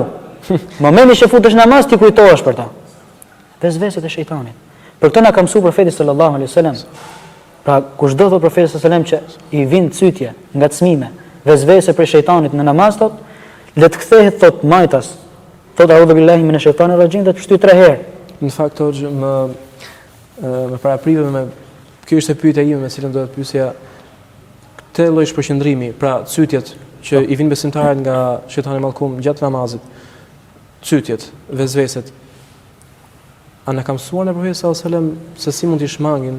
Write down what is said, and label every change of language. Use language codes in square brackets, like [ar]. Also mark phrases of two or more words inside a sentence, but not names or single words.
[sq] Momenti që futesh namaz ti kujtohesh për ta. Vezveset e shejtanit. Për këtë na ka mësuar profeti [ar] صلى الله عليه وسلم. [sq] Pra kushdo thot profeti [ar] صلى الله عليه وسلم [sq] që i vin cytje, ngacmime, vezvese për shejtanit në namaz thot, le të kthehet thot majtas. Thot [ar] أعوذ بالله من الشيطان الرجيم [sq] dhe të shtyj 3 herë. Në fakt hoxh më paraprive me kjo ishte pyetja ime me cilën do të pyesja këtë lloj shpërqendrimi, pra cytjet që i vin besimtarët nga shejtani mallkum gjatë namazit. Cytjet, vezveset. A na ka mësuar në profeti [ar] صلى الله عليه وسلم [sq] se si mund t'i shmangin?